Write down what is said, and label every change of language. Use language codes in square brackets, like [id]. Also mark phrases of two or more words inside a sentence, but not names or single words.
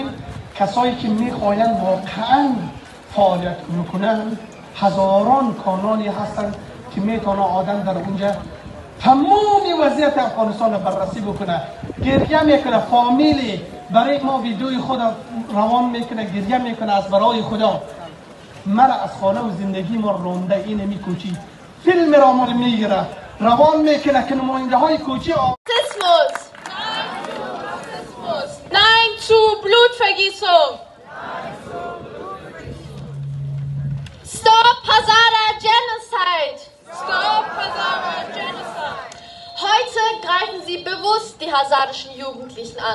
[fa] کسایی که میخواین واقعاً فعالیت میکنن، هزاران کانالی هستن که میتونه آدم در اونجا تمام وضعیت افغانستان رو بررسی بکنه، گریه میکنه، فامیلی برای ما ویدیوی خود روان میکنه، گریه میکنه از برای خدا. مرا از خانه و زندگی ما رونده این میکوچی فیلم را ما میگیره، روان میکنه که نماینده های کوچی [de] Nein zu Blutvergießung! [en] Stop Hazara Genocide! Stop Hazara Genocide! [de] Heute greifen Sie bewusst die hazarischen Jugendlichen an.